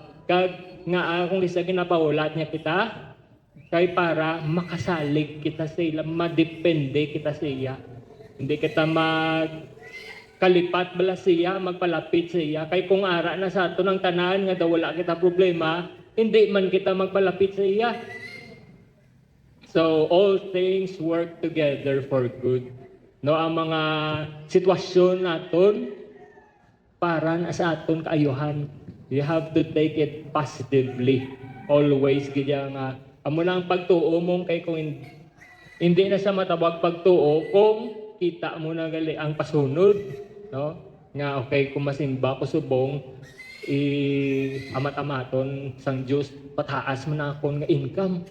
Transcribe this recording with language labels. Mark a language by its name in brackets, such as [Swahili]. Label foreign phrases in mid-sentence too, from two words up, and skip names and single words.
[Hiligaynon] Kag nga kung isa ginapaulat niya kita kay para makasalig kita sa ila, madepende kita sa iya. Hindi kita magkalipat bala siya, magpalapit sa iya. Kay kung ara na sa ato ng tanan nga daw wala kita problema, hindi man kita magpalapit sa iya. [English] So all things work together for good. [Hiligaynon] No, ang mga sitwasyon naton para na sa aton kaayuhan. [English] You have to take it positively. [Hiligaynon] Always gaya nga. Amo lang pagtuo mong kay kung hindi na sa matabag pagtuo kung kita mo na gali ang pasunod, no? Nga okay kung masimba ko subong amat-amaton sang Dios pataas man akon nga income.